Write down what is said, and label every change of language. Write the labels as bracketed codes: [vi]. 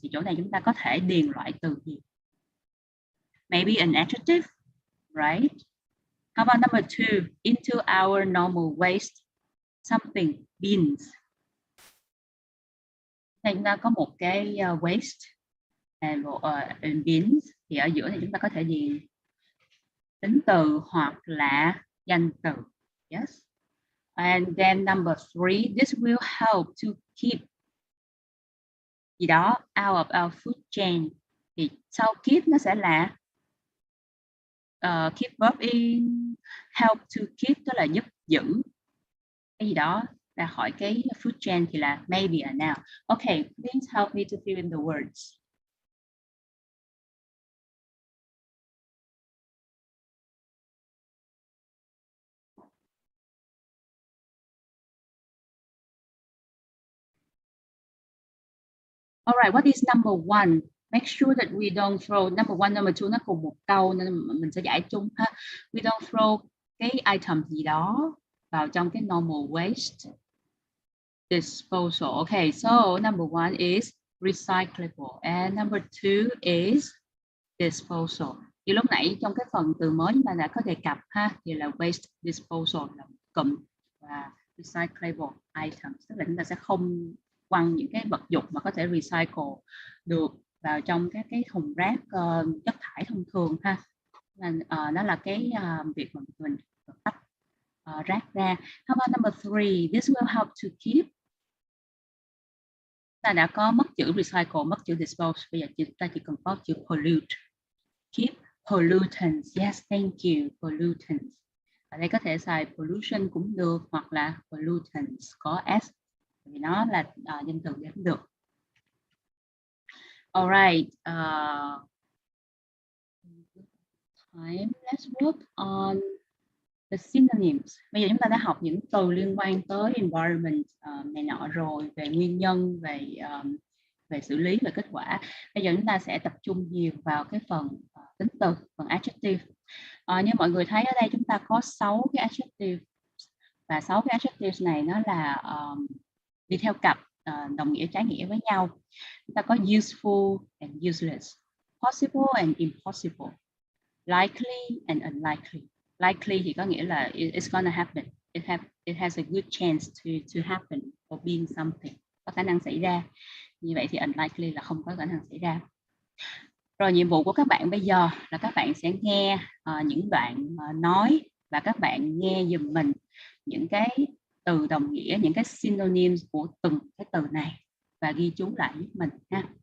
[vi] Thì chỗ này chúng ta có thể điền loại từ gì? [en] Maybe an adjective, right? How about number 2? Into our normal waste, something, bins. [vi] Đây chúng ta có một cái waste and bins. Thì ở giữa này chúng ta có thể điền tính từ hoặc là danh từ. [en] Yes. And then number 3, this will help to keep [vi] gì đó [en] out of our food chain. [vi] Thì sau keep nó sẽ là keep verb in, help to keep tức là giúp giữ cái gì đó ra khỏi cái food chain thì là [en] maybe a noun. Okay, please help me to fill in the words. All right, what is number 1? Make sure that we don't throw number 1, number 2 [vi] nó cùng một câu nên mình sẽ giải chung ha. [en] We don't throw cái item [vi] gì đó vào trong cái [en] normal waste disposal. Okay, so number 1 is recyclable and number 2 is disposal. [vi] Thì lúc nãy trong cái phần từ mới chúng ta đã có đề cập ha, thì là waste disposal là cụm và recyclable items, tức là chúng ta sẽ không quăng những cái vật dụng mà có thể recycle được vào trong các cái thùng rác chất thải thông thường ha. Nên nó là cái việc mà mình tách rác ra. [en] How about number 3? This will help to keep. [vi] Ta đã có mất chữ recycle, mất chữ dispose, bây giờ ta chỉ cần có chữ pollute. [en] Keep pollutants. Yes, thank you. Pollutants. [vi] Ở đây có thể xài pollution cũng được hoặc là pollutants có s vì nó là danh từ đếm được. [en] All right. Let's work on the synonyms. [vi] Bây giờ chúng ta đã học những từ liên quan tới environment này nọ rồi, về nguyên nhân, về về xử lý, về kết quả. Bây giờ chúng ta sẽ tập trung nhiều vào cái phần tính từ, phần adjective. Như mọi người thấy ở đây chúng ta có 6 cái adjective, và 6 cái adjectives này nó là đi theo cặp, đồng nghĩa trái nghĩa với nhau. Chúng ta có useful and useless, possible and impossible, likely and unlikely. [en] Likely thì có nghĩa là it's gonna happen. It has a good chance to happen or being something. [vi] Có khả năng xảy ra. Như vậy thì unlikely là không có khả năng xảy ra. Rồi nhiệm vụ của các bạn bây giờ là các bạn sẽ nghe những đoạn nói, và các bạn nghe giùm mình những cái từ đồng nghĩa, những cái synonyms của từng cái từ này và ghi chú lại giúp mình ha.